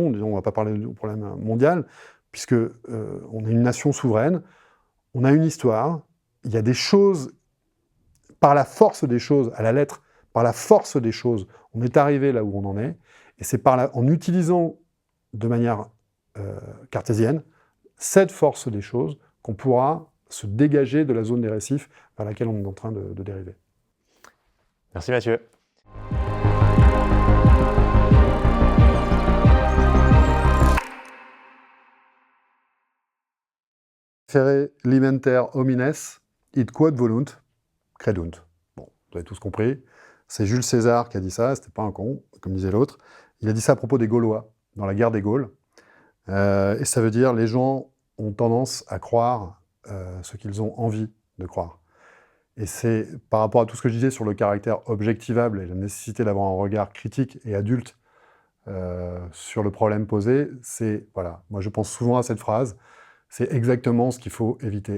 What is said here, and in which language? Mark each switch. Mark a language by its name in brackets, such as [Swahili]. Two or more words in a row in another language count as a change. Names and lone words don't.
[French] On ne va pas parler du problème mondial, puisque on est une nation souveraine, on a une histoire, il y a des choses, par la force des choses, à la lettre, par la force des choses, on est arrivé là où on en est, et c'est en utilisant de manière cartésienne cette force des choses qu'on pourra se dégager de la zone des récifs vers laquelle on est en train de dériver. Merci Mathieu. [Latin] Fere limenter homines, id quod volunt, credunt. [French] Bon, vous avez tous compris. C'est Jules César qui a dit ça, c'était pas un con, comme disait l'autre. Il a dit ça à propos des Gaulois, dans la guerre des Gaules. Et ça veut dire, les gens ont tendance à croire ce qu'ils ont envie de croire. Et c'est par rapport à tout ce que je disais sur le caractère objectivable et la nécessité d'avoir un regard critique et adulte sur le problème posé, voilà, moi je pense souvent à cette phrase, c'est exactement ce qu'il faut éviter.